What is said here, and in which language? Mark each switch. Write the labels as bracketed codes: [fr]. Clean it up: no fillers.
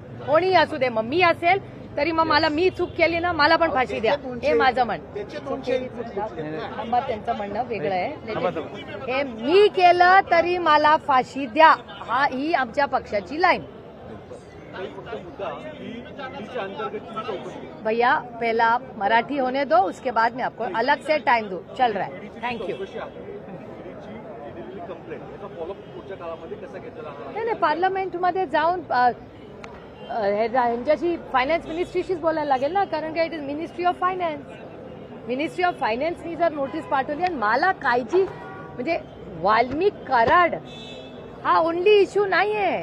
[mr] कोणीही असू दे, मग मी असेल तरी मग मला, मी चूक केली ना, मला पण फाशी द्या, हे माझं म्हणणं. मग त्यांचं म्हणणं वेगळं आहे. हे मी केलं तरी मला फाशी द्या, ही आमच्या पक्षाची लाईन. [hi] भैया पहला मराठी होने दो, उसके बाद में आपको अलग से टाइम दो. चल रहा है. Thank you. [mr] नाही, पार्लमेंटमध्ये जाऊन ह्यांच्याशी फायनान्स मिनिस्ट्रीशीच बोलायला लागेल ना, कारण का [en] It is ministry of finance. [mr] Ministry of फायनान्सनी जर नोटीस पाठवली आणि मला काळजी, म्हणजे वाल्मिक कराड हा ओनली इश्यू नाहीये.